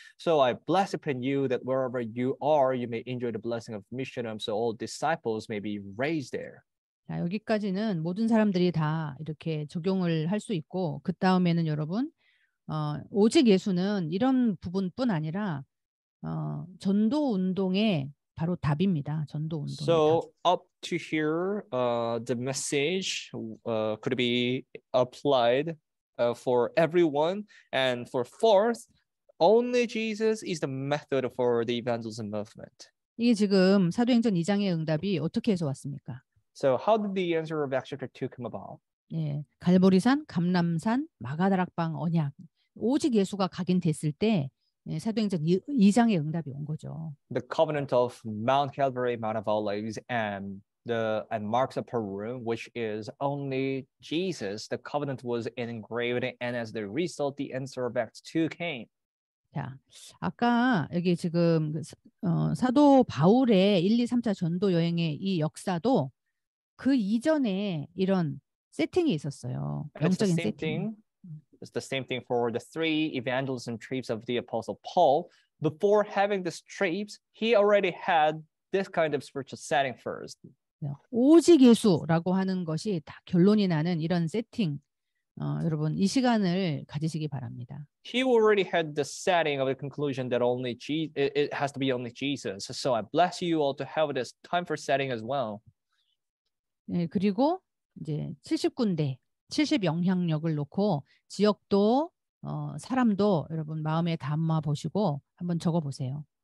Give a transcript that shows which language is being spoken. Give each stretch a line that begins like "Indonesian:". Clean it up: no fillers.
English: So I bless upon you that wherever you are, you may enjoy the blessing of mission home. So all disciples may be raised there.
Korean: 자, 여기까지는 모든 사람들이 다 이렇게 적용을 할 수 있고, 그 다음에는 여러분 오직 예수는 이런 부분뿐 아니라 전도 운동의 바로 답입니다. 전도 운동의
English: So up to here, the message could be applied for everyone. And for fourth, only Jesus is the method for the evangelism movement.
Korean: 이게 지금 사도행전 2장의 응답이 어떻게 해서 왔습니까?
English: So how did the answer of Acts chapter 2 come about?
Korean: 예, 갈보리산, 감람산, 마가다락방 언약. 오직 예수가 각인됐을 때 예, 사도행전 2장의 응답이 온 거죠.
English: The covenant of Mount Calvary, Mount of Olives, and marks of Peru, which is only Jesus. The covenant was engraved, and as the result, the answer of Acts 2 came.
Korean: 자, 아까 여기 지금 사도 바울의 1, 2, 3차 전도 여행의 이 역사도 그 이전에 이런 세팅이 있었어요. 영적인 세팅.
English: It's the same thing for the 3 evangelism trips of the Apostle Paul. Before having these trips, he already had this kind of spiritual setting first.
Korean: 오직 예수라고 하는 것이 다 결론이 나는 이런 세팅. 여러분 이 시간을 가지시기 바랍니다.
English: He already had the setting of the conclusion that only it has to be only Jesus. So I bless you all to have this time for setting as well.
Korean: 네, 그리고 이제 70군데 70 영향력을 놓고 지역도 사람도 여러분 마음에 담아 보시고 한번 적어 보세요.